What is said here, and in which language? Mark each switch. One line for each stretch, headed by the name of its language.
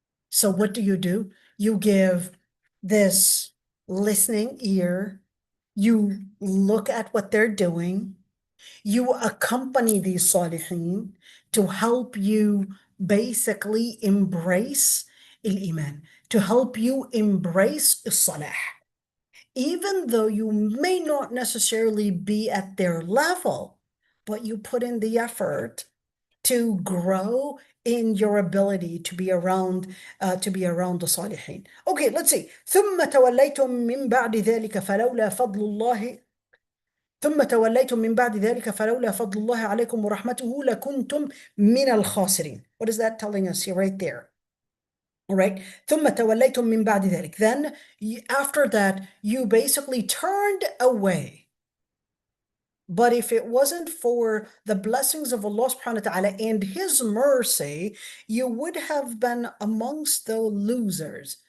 English: So what do? You give this listening ear, you look at what they're doing, you accompany these Salihin to help you basically embrace al-Iman, to help you embrace Salah. Even though you may not necessarily be at their level, but you put in the effort to grow in your ability to be around the Salihin. Okay, let's see.
Arabic: ثم توليتم من بعد ذلك فلولا فضل الله ثم توليتم من بعد ذلك فلولا فضل الله عليكم ورحمته لكنتم من الخاسرين.
English: What is that telling us here right there? All right.
Arabic: ثم توليتم من بعد ذلك.
English: Then after that, you basically turned away. But if it wasn't for the blessings of Allah subhanahu wa ta'ala and His mercy, you would have been amongst the losers.